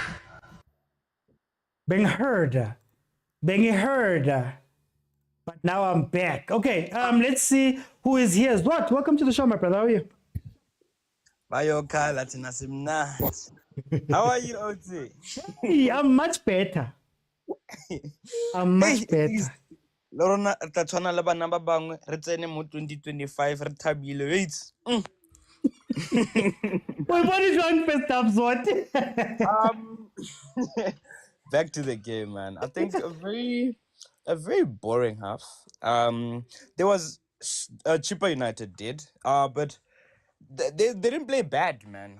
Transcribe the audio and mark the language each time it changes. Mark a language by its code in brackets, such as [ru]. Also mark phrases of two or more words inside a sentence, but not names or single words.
[en] Being heard. But now I'm back. Okay, let's see who is here. What? Welcome to the show, my brother. How are you? How are you, OT? Hey, I'm much better. I'm much better. [tn] Lorona tatshwana le bana ba bangwe re tsene mo 2025 re thabile wait. [en] Wait, what is wrong first half what? Back to the game, man. I think a very boring half. There was Chippa United did, but they didn't play bad, man.